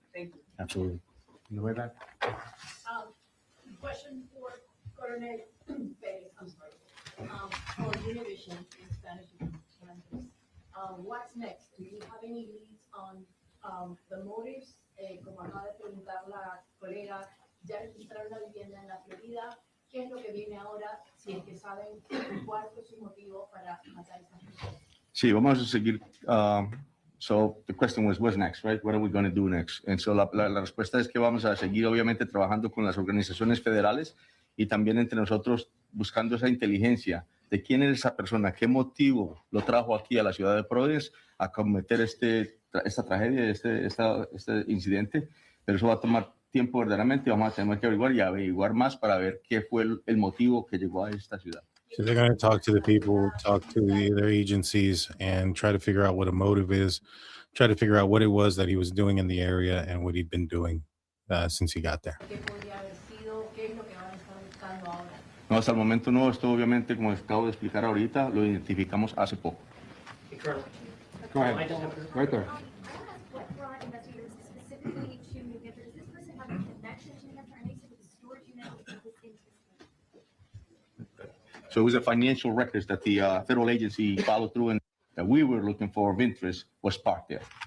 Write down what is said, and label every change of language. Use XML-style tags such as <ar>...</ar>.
<en>Thank you. Absolutely. In the way back. Question for Coronel Perez, I'm sorry. For Univision in Spanish language, what's next? Do you have any leads on the motives?</en> <es>Como acaba de preguntar la colega, ya registraron la vivienda en la Florida. ¿Qué es lo que viene ahora? Si es que saben cuál fue su motivo para matar a esa persona. Sí, vamos a seguir.</es> <en>So the question was, what's next, right? What are we going to do next? And so</en> <es>la respuesta es que vamos a seguir, obviamente, trabajando con las organizaciones federales y también entre nosotros buscando esa inteligencia de quién es esa persona, qué motivo lo trajo aquí a la ciudad de Providence a cometer esta tragedia, este incidente. Pero eso va a tomar tiempo verdaderamente. Vamos a tener que averiguar y averiguar más para ver qué fue el motivo que llegó a esta ciudad.</es> <en>So they're going to talk to the people, talk to their agencies, and try to figure out what a motive is, try to figure out what it was that he was doing in the area and what he'd been doing since he got there.</en> <es>¿Qué podría haber sido? ¿Qué es lo que van a estar buscando ahora? No, hasta el momento no. Esto obviamente, como acabo de explicar ahorita, lo identificamos hace poco.</es> <en>Go ahead. Right there. What brought investigators specifically to New Hampshire? Does this person have a connection to New Hampshire? I know you said it was a storage unit with this interest. So it was the financial records that the federal agency followed through and that we were looking for of interest was parked there.</en>